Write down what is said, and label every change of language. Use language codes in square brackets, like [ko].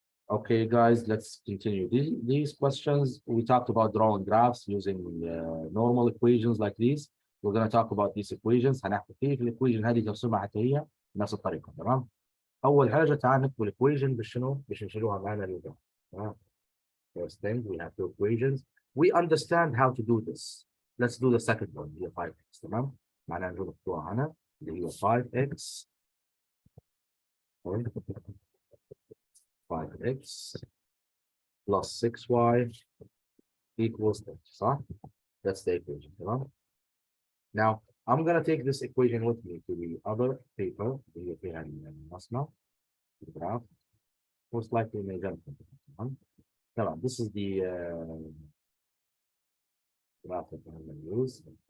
[en] Okay, guys, let's continue. These questions, we talked about drawing graphs using normal equations like these. We're going to talk about these equations. [ar] هنحكي كيف الايكويشن هذه ترسمها حتى هي بنفس الطريقة. تمام؟ أول حاجة تعال نكتب الايكويشن بشنو؟ باش نشيلوها معنا للجنب. تمام؟ [en] First thing, we have two equations. We understand how to do this. Let's do the second one, [ar] هي [en] 5x. [ar] تمام؟ معناها نجيب نكتبوها هنا اللي هي 5x 5x [en] plus 6y equals 30, [ar] صح? [en] That's the equation, [ar] تمام? [en] Now, I'm going to take this equation with me to the other paper [ar] اللي فيها المصنع الجراف [en] most likely in example. [ar] تمام. [en] This is the graph that I'm going to use.